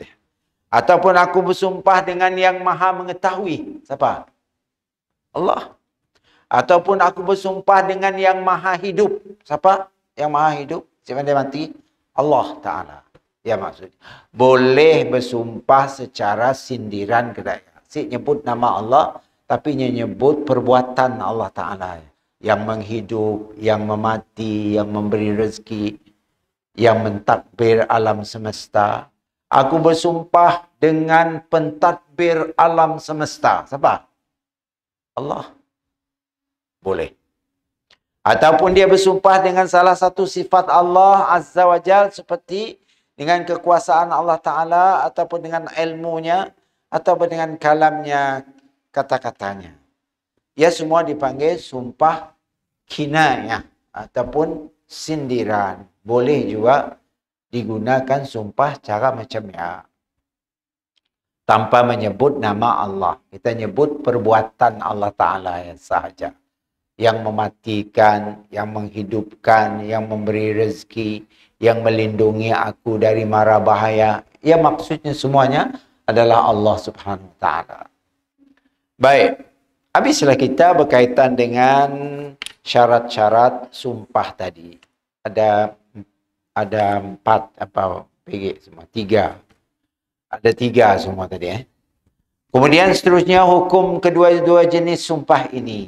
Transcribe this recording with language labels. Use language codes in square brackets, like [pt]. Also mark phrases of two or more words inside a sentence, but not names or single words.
[ms] Ataupun aku bersumpah dengan yang maha mengetahui. Siapa? Allah. Ataupun aku bersumpah dengan yang maha hidup. Siapa? Yang maha hidup, siapa dia mati? [ar] الله تعالى. [ms] Ya maksud. Boleh bersumpah secara sindiran kedai. Si nyebut nama Allah, tapi nyebut perbuatan [ar] الله تعالى. [ms] Yang menghidup, yang memati, yang memberi rezeki, yang mentadbir alam semesta. Aku bersumpah dengan pentadbir alam semesta. Siapa? Allah. Boleh. Ataupun dia bersumpah dengan salah satu sifat [ar] الله عز وجل, [ms] seperti dengan kekuasaan [ar] الله تعالى, [ms] ataupun dengan ilmunya, ataupun dengan kalamnya, kata-katanya. Ia semua dipanggil sumpah kinayah ataupun sindiran. Boleh juga digunakan sumpah cara macam ya. Tanpa menyebut nama Allah. Kita nyebut perbuatan [ar] الله تعالى [ms] yang sahaja. Yang mematikan, yang menghidupkan, yang memberi rezeki, yang melindungi aku dari mara bahaya. Ya maksudnya semuanya adalah [ar] الله سبحانه وتعالى. [ms] Baik. Habislah kita berkaitan dengan syarat-syarat sumpah tadi. Ada 4 apa PG semua? 3. Ada 3 semua tadi. Kemudian seterusnya hukum kedua-dua jenis sumpah ini.